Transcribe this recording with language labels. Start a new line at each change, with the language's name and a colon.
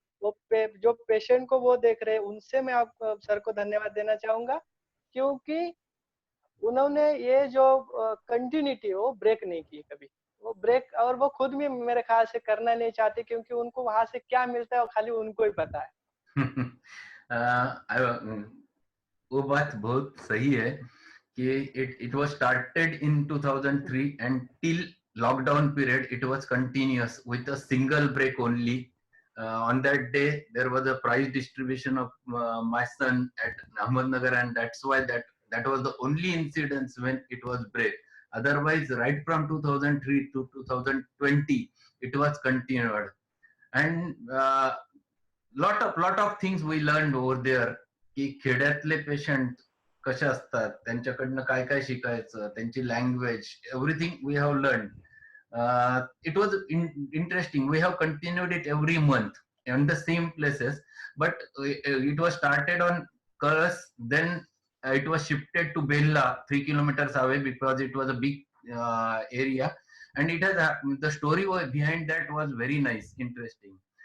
Hindi: वो जो पेशेंट को वो देख रहे हैं उनसे मैं आप सर को धन्यवाद देना चाहूंगा, क्योंकि उन्होंने ये जो कंटिन्यूटी वो ब्रेक नहीं की कभी, वो ब्रेक, और वो खुद भी मेरे ख्याल से करना नहीं चाहते, क्योंकि उनको वहां से क्या मिलता है वो खाली उनको ही पता है। वो बात बहुत सही है कि
English: it was started in 2003 and till lockdown period it was continuous with a single break only. On that day there was a prize distribution of my son at Ahmednagar, and that's why that was the only incidence when it was break. Otherwise, right from 2003 to 2020 it was continued. And lot of things we learned over there,
Marathi: की खेड्यातले patient कसे असतात, त्यांच्याकडनं काय काय शिकायचं, त्यांची language,
English: Everything we have learn. It was interesting. We have continued it every month in the same places, but it was started on Karas, then it was shifted to Bella, 3 kilometers away, because it was a big area, and it has the story behind that was very nice, interesting.